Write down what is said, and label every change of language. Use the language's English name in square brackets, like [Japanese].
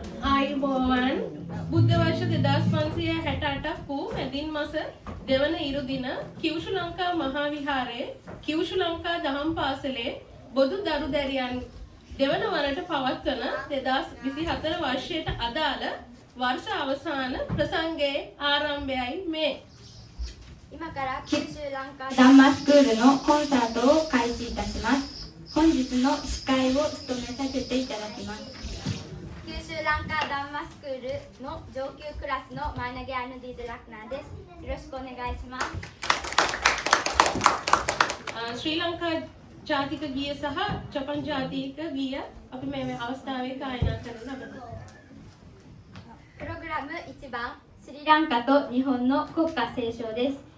[Sinhala] ආයුබෝවන් බුද්ධ වර්ෂ 2568ක් වූ මැදින් මස දෙවන ඉරු දින කිව්ෂු ලංකා මහා විහාරයේ කිව්ෂු ලංකා දහම් පාසලේ බොදු දරු දැරියන් දෙවන වරට පවත්වන 2024 වර්ෂයට අදාළ වර්ෂ අවසාන ප්‍රසංගයේ ආරම්භයයි මේ. [Japanese] 今から九州ランカダンマスクールのコンサートを開始いたします。本日の司会を務めさせていただきます。九州ランカダンマスクールの上級クラスのマイナゲアヌディードラクナーです。よろしくお願いします。 [Sinhala] ශ්‍රී ලංකා ජාතික ගීය සහ ජපන් ජාතික ගීය අපි මේ අවස්ථාවේ ගායනා කරන ලබනවා. [Japanese] プログラム1番スリランカと日本の国歌斉唱です。